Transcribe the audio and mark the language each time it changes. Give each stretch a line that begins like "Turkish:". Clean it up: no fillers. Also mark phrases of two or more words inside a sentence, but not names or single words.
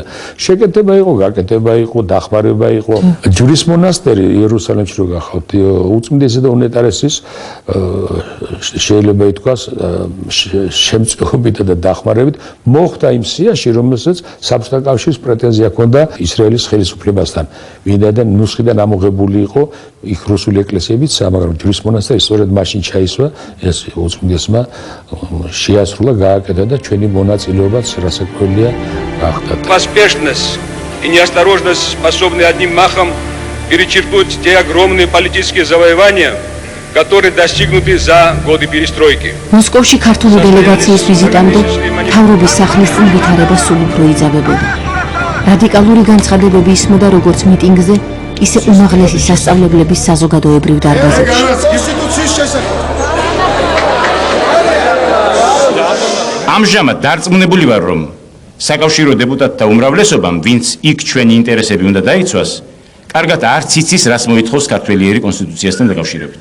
Georgian: შეკეთება იყო, გაკეთება იყო, დახმარება იყო. ჯვრის მონასტერი იერუსალიმში რო გახავთ, უწმინდესი და უნეტარესის შეიძლება ითქვას შემწყობით და დახმარებით მოხდა იმ სიაში, რომელსაც საბჭოთა კავშირის პრეტენზია ჰქონდა ისრაელის ხელისუფლებასთან. ვინაიდან ნუსხიდან ამოღებული იყო იქ რუსული ეკლესიებიც, მაგრამ ჯვრის მონასტერი სწორედ მაშინ ჩაისვა, ეს უწმინდესმა შეასრულა, გააკეთა და ჩვენი მონაწილეობაც რასაკვირველია გახდა.
Russian: Поспешность и неосторожность способны одним махом перечеркнуть те огромные политические завоевания, которые достигнуты за годы перестройки.
Georgian: მოსკოვში ქართული დელეგაციის ვიზიტამდე მთავრობის სახლის წინ ვითარება სულ უფრო იძაბებოდა. რადიკალური განცხადებები ისმოდა როგორც მიტინგზე, ისე უმაღლესი სასწავლებლების საზოგადოებრივ დარბაზებში. ამჟამად დარწმუნებული ვარ, რომ საკავშირო დეპუტატთა უმრავლესობამ, ვინც იქ ჩვენი ინტერესები უნდა დაიცვას, კარგად არც იცის, რას მოითხოვს ქართველიერი კონსტიტუციასთან დაკავშირებით.